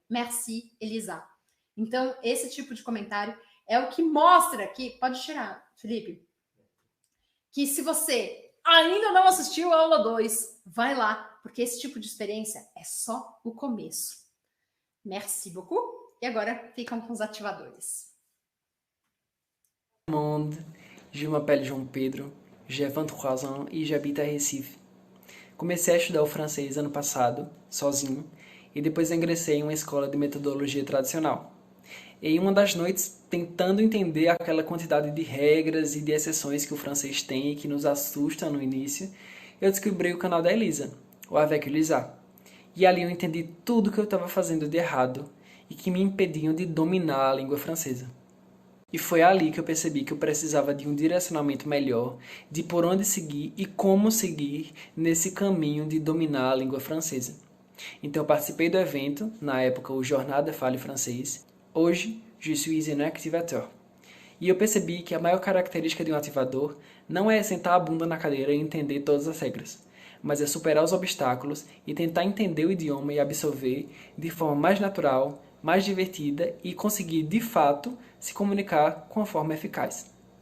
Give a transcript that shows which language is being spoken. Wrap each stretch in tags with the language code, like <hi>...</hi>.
<fr>Merci, Elisa.</fr> <pt>Então, esse tipo de comentário é o que mostra que... Pode tirar, Felipe. Que se você ainda não assistiu a aula 2, vai lá, porque esse tipo de experiência é só o começo.</pt> <fr>Merci beaucoup.</fr> <pt>E agora ficam com os ativadores.</pt> <fr>Monde, je m'appelle João Pedro, j'ai 23 ans e j'habite à Recife.</fr> <pt>Comecei a estudar o francês ano passado, sozinho, e depois ingressei em uma escola de metodologia tradicional. Em uma das noites, tentando entender aquela quantidade de regras e de exceções que o francês tem e que nos assusta no início, eu descobri o canal da Elisa, o Avec Elisa. E ali eu entendi tudo que eu estava fazendo de errado e que me impediam de dominar a língua francesa. E foi ali que eu percebi que eu precisava de um direcionamento melhor, de por onde seguir e como seguir nesse caminho de dominar a língua francesa. Então eu participei do evento, na época o Jornada Fale Francês. Hoje,</pt> <fr>je suis un activateur.</fr> <pt>E eu percebi que a maior característica de um ativador não é sentar a bunda na cadeira e entender todas as regras, mas é superar os obstáculos e tentar entender o idioma e absorver de forma mais natural, mais divertida e conseguir, de fato, se comunicar com a forma eficaz.</pt>